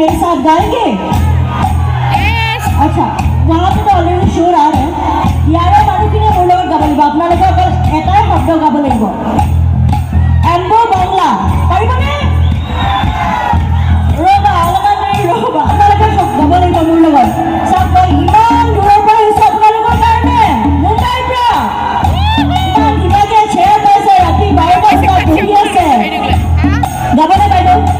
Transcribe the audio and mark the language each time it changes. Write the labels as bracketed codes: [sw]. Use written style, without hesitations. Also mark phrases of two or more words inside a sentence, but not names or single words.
[hi] साथ गाएंगे? अच्छा, वहाँ पे तो ऑलरेडी श्योर आ रहे हैं [as] ইয়াৰে মানুহখিনিয়ে মোৰ লগত গাব লাগিব আপোনালোকে অকল এটাই শব্দ গাব লাগিব এম্বো বাংলা পাৰিবনে ৰবা অলপমান দেৰি ৰবা আপোনালোকে গাব লাগিব মোৰ লগত চাওক মই ইমান দূৰৰ পৰা আহিছোঁ আপোনালোকৰ কাৰণে মুম্বাইৰ পৰা ইমান ধুনীয়াকৈ চেয়াৰ পাইছে ৰাতি 12 বজাত বহি আছে গাবনে বাইদেউ